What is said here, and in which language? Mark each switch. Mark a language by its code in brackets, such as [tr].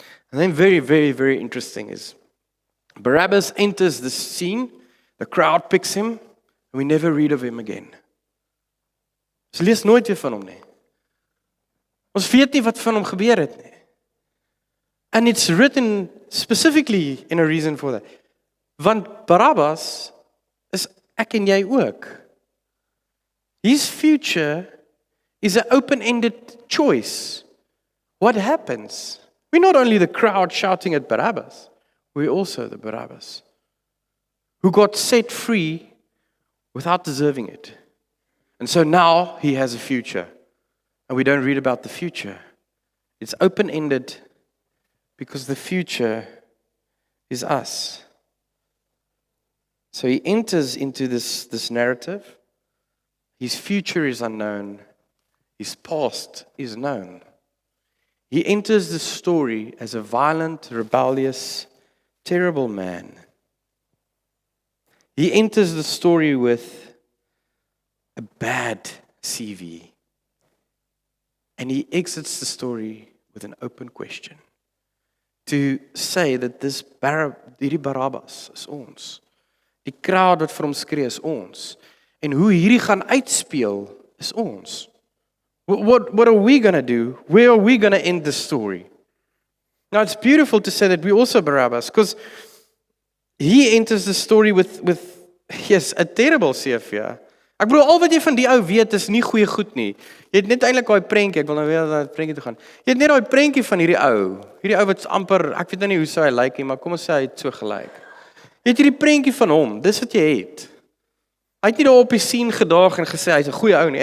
[en] And then very, very, very interesting is Barabbas enters the scene, the crowd picks him, and we never read of him again. [af] Ons lees nooit weer van hom nie. Ons weet nie wat van hom gebeur het nie. [en] And it's written specifically in a reason for that. [af] Want Barabbas is ek en jy ook. [en] His future is an open-ended choice. What happens? We're not only the crowd shouting at Barabbas, we're also the Barabbas who got set free without deserving it. And so now he has a future. And we don't read about the future. It's open-ended because the future is us. So he enters into this narrative. His future is unknown. His past is known. He enters the story as a violent, rebellious, terrible man. He enters the story with a bad CV. And he exits the story with an open question. To say that [af] hierdie Barabbas is ons. Die crowd wat vir hom skree is ons. En hoe hierdie gaan uitspeel is ons. [en] What are we going to do? Where are we going to end the story? Now it's beautiful to say that we also Barabbas, because he enters the story with yes, a terrible CV. [af] Ek bedoel, al wat jy van die ou weet is nie goeie goed nie. Jy het net eintlik daai prentjie, ek wil nou weer na die prentjie toe gaan. Jy het net daai prentjie van hierdie ou wat amper, ek weet nou nie hoe sou hy lyk nie, maar kom ons sê hy het so gelyk. Jy het hierdie prentjie van hom, dis wat jy het. Hy het nie daar op die scene gedaag en gesê hy's 'n goeie ou nie.